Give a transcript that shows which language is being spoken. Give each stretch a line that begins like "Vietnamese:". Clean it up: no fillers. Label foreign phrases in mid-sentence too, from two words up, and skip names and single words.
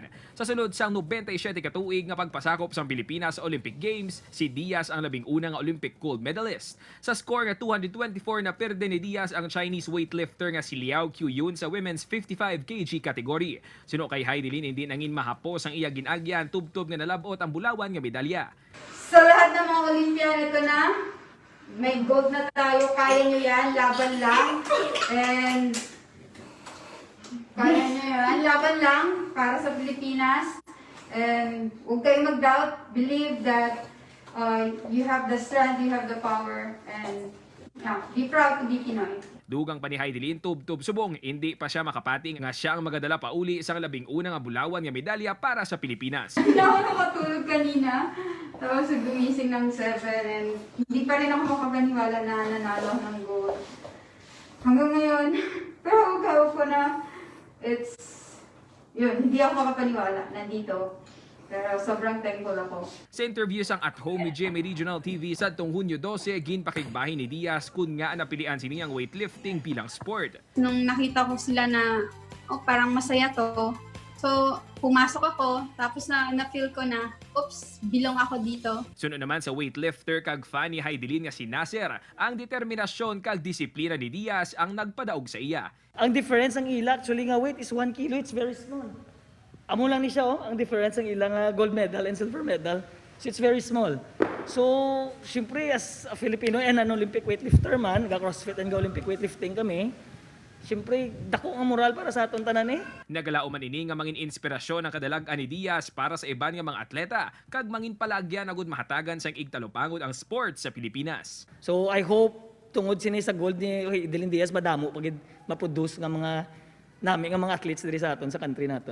Hiligaynon: Sa sunod sang 97 katuig nga pagpasakop sa Pilipinas sa Olympic Games, si Diaz ang labing-una nga Olympic gold medalist. Sa score nga 224 na perde ni Diaz ang Chinese weightlifter nga si Liao Qiuyun sa
English: women's 55 kg category.
Hiligaynon: Suno kay Heidelin hindi nangin mahapos ang iya ginagyan tubtob nga nalabot ang bulawan nga medalya.
Filipino: Sa lahat ng mga Olympian, ito na. May gold na tayo. Kaya nyo yan. Laban lang. And kaya nyo yan. Laban lang para sa Pilipinas. And huwag kayong mag-doubt.
English: Believe that you have the strength, you have the power. And be proud to be Pinoy.
Hiligaynon: Dugang pa ni Heidelin tubtob subong, hindi pa siya makapating nga siya ang magadala pa uli sa labing-una nga bulawan nga medalya para sa Pilipinas.
Filipino: Hindi ako nakatulog kanina. Tapos gumising ng 7 and hindi pa rin ako makapaniwala na nanalo ng gold. Hanggang ngayon, pero ko na, hindi ako makapaniwala nandito. Pero sobrang thankful ako.
Hiligaynon: Sa interview sang At Home ni GMA Regional TV sa Hunyo 12, ginpakigbahin ni Diaz kung nga napilian siniyang weightlifting bilang sport.
Filipino: Nung nakita ko sila na parang masaya to, so pumasok ako, tapos na-feel ko na, oops, bilong ako dito.
Hiligaynon: Sunod naman sa weightlifter kag fan ni Heidelin nga si Nasser, ang determinasyon kag disiplina ni Diaz ang nagpadaog sa iya. Ang difference ang ila,
English: actually nga weight is 1 kilo, it's very small.
Hiligaynon: Amo lang ni siya, ang difference ang ilang
English: gold medal and silver medal. So it's very small. So, syempre as a Filipino and an Olympic weightlifter man, ga-crossfit and ga-Olympic weightlifting kami,
Hiligaynon: syempre dako ang moral para sa aton tanan eh. Nagalao man ini nga mangin inspirasyon ang kadalag-an ni Diaz para sa iban nga mga atleta, kag mangin palagyan agud mahatagan sang igtalupangod ang sport sa Pilipinas.
English: So I hope
Hiligaynon: tungod sini sa gold ni Heidelin Diaz madamo pagid ma-produce nga mga nami nga mga athletes diri sa aton sa country naton.